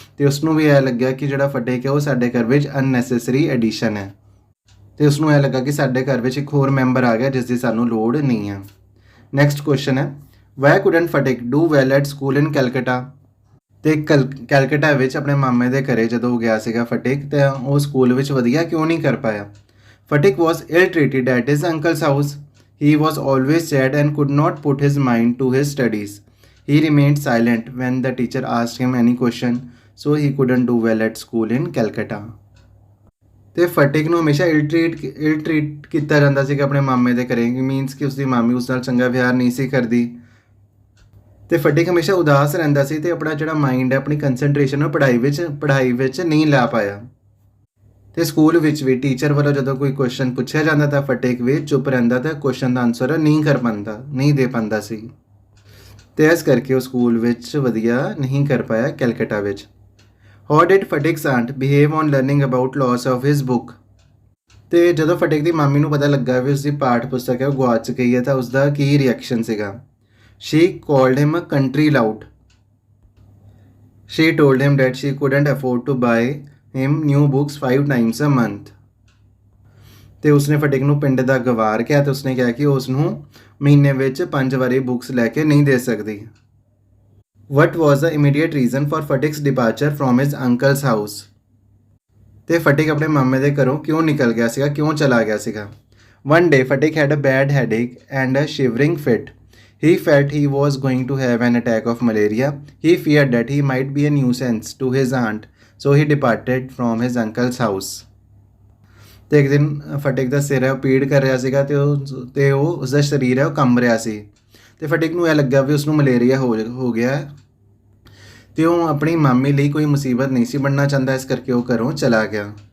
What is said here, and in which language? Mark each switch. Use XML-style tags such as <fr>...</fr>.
<pa>ਤੇ ਉਸਨੂੰ ਵੀ ਇਹ ਲੱਗਿਆ ਕਿ ਜਿਹੜਾ ਫਟਿਕ ਹੈ ਉਹ ਸਾਡੇ ਘਰ ਵਿੱਚ</pa> <en>unnecessary addition</en> <pa>ਹੈ, ਤੇ ਉਸਨੂੰ ਇਹ ਲੱਗਾ ਕਿ ਸਾਡੇ ਘਰ ਵਿੱਚ ਇੱਕ ਹੋਰ ਮੈਂਬਰ ਆ ਗਿਆ ਜਿਸ ਦੀ ਸਾਨੂੰ ਲੋੜ ਨਹੀਂ ਹੈ।</pa> <en>Next question ਹੈ, why couldn't Phatik do well at school in Calcutta?</en> <pa>ਤੇ ਕੈਲਕਟਾ ਵਿੱਚ ਆਪਣੇ ਮਾਮੇ ਦੇ ਘਰੇ ਜਦੋਂ ਗਿਆ ਸੀਗਾ ਫਟਿਕ, ਤੇ ਉਹ ਸਕੂਲ ਵਿੱਚ ਵਧੀਆ ਕਿਉਂ ਨਹੀਂ ਕਰ ਪਾਇਆ?</pa> <en>Phatik was ill treated at his uncle's house. He was always sad and could not put his mind to his studies. He remained silent when the teacher asked him any question, so he couldn't do well at school in Calcutta.</en> <pa>ਤੇ ਫਟਿਕ ਨੂੰ ਹਮੇਸ਼ਾ</pa> <en>ill treat</en> <pa>ਕੀਤਾ ਜਾਂਦਾ ਸੀਗਾ ਆਪਣੇ ਮਾਮੇ ਦੇ ਘਰੇ, ਮੀਨਸ ਕਿ ਉਸਦੀ ਮਾਮੀ ਉਸ ਨਾਲ ਚੰਗਾ ਵਿਹਾਰ ਨਹੀਂ ਸੀ ਕਰਦੀ, ਤੇ ਫਟਿਕ ਹਮੇਸ਼ਾ ਉਦਾਸ ਰਹਿੰਦਾ ਸੀ ਤੇ ਆਪਣਾ ਜਿਹੜਾ ਮਾਈਂਡ ਹੈ, ਆਪਣੀ ਕੰਸੈਂਟਰੇਸ਼ਨ ਉਹ ਪੜ੍ਹਾਈ ਵਿੱਚ ਨਹੀਂ ਲਾ ਪਾਇਆ। ਤੇ ਸਕੂਲ ਵਿੱਚ ਵੀ ਟੀਚਰ ਵੱਲੋਂ ਜਦੋਂ ਕੋਈ ਕੁਐਸਚਨ ਪੁੱਛਿਆ ਜਾਂਦਾ ਤਾਂ ਫਟਿਕ ਵੀ ਚੁੱਪ ਰਹਿੰਦਾ ਤੇ ਕੁਐਸਚਨ ਦਾ ਆਨਸਰ ਨਹੀਂ ਦੇ ਪਾਉਂਦਾ ਸੀ। ਤੇ ਇਸ ਕਰਕੇ ਉਹ ਸਕੂਲ ਵਿੱਚ ਵਧੀਆ ਨਹੀਂ ਕਰ ਪਾਇਆ ਕੈਲਕਟਾ ਵਿੱਚ।</pa> <en>How did Phatik's aunt behave on learning about loss of his book.</en> <pa>ਤੇ ਜਦੋਂ ਫਟਿਕ ਦੀ ਮਾਮੀ ਨੂੰ ਪਤਾ ਲੱਗਾ ਵੀ ਉਸਦੀ ਪਾਠ ਪੁਸਤਕ ਹੈ ਉਹ ਗੁਆਚ ਗਈ ਹੈ ਤਾਂ ਉਸਦਾ ਕੀ ਰਿਐਕਸ਼ਨ ਸੀਗਾ।</pa> <en>She called him a country lout. She told him that she couldn't afford to buy him new books 5 times a month.</en> <pa>ਤੇ ਉਸਨੇ ਫਟਿਕ ਨੂੰ ਪਿੰਡ ਦਾ ਗਵਾਰ ਕਿਹਾ ਤੇ ਉਸਨੇ ਕਿਹਾ ਕਿ ਉਸ ਨੂੰ ਮਹੀਨੇ ਵਿੱਚ 5 ਵਾਰੀ ਬੁੱਕਸ ਲੈ ਕੇ ਨਹੀਂ ਦੇ ਸਕਦੀ।</pa> <en>What was the immediate reason for Fatik's departure from his uncle's house?</en> <pa>ਤੇ ਫਟਿਕ ਆਪਣੇ ਮਾਮੇ ਦੇ ਘਰੋਂ ਕਿਉਂ ਨਿਕਲ ਗਿਆ ਸੀਗਾ, ਕਿਉਂ ਚਲਾ ਗਿਆ ਸੀਗਾ।</pa> <en>One day Fatik had a bad headache and a shivering fit. He felt he was going to have an attack of malaria. He feared that he might be a nuisance to his aunt, so he departed from his uncle's house.</en> <pa>ਤੇ ਇੱਕ ਦਿਨ ਫਟਿਕ ਦਾ ਸਿਰ ਹੈ ਉਹ ਪੀੜ ਕਰ ਰਿਹਾ ਸੀਗਾ ਤੇ ਉਹ ਉਸਦਾ ਸਰੀਰ ਹੈ ਉਹ ਕੰਬ ਰਿਹਾ ਸੀ ਤੇ ਫਟਿਕ ਨੂੰ ਇਹ ਲੱਗਾ ਵੀ ਉਸਨੂੰ ਮਲੇਰੀਆ ਹੋ ਗਿਆ ਤੇ ਉਹ ਆਪਣੀ ਮਾਮੀ ਲਈ ਕੋਈ ਮੁਸੀਬਤ ਨਹੀਂ ਸੀ ਬਣਨਾ ਚਾਹੁੰਦਾ, ਇਸ ਕਰਕੇ ਉਹ ਘਰੋਂ ਚਲਾ ਗਿਆ।</pa>